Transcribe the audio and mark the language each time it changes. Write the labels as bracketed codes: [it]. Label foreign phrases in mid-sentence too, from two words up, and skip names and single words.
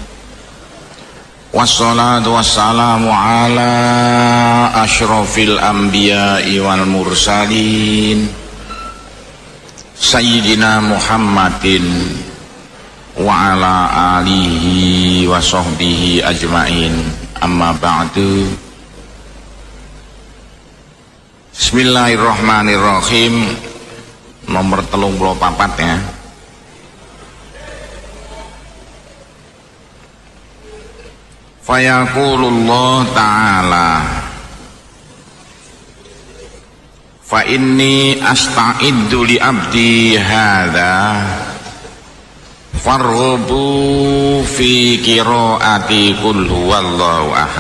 [ar] والصلاة والسلام على أشرف الأنبياء والمرسلين سيدنا محمد وعلى آله وصحبه أجمعين. أما بعد. بسم الله الرحمن الرحيم. [id] Nomor 34 ya. [ar] فيقول الله تعالى فإني أستعد لعبدي هذا فأرغب في قراءة قل هو الله أحد.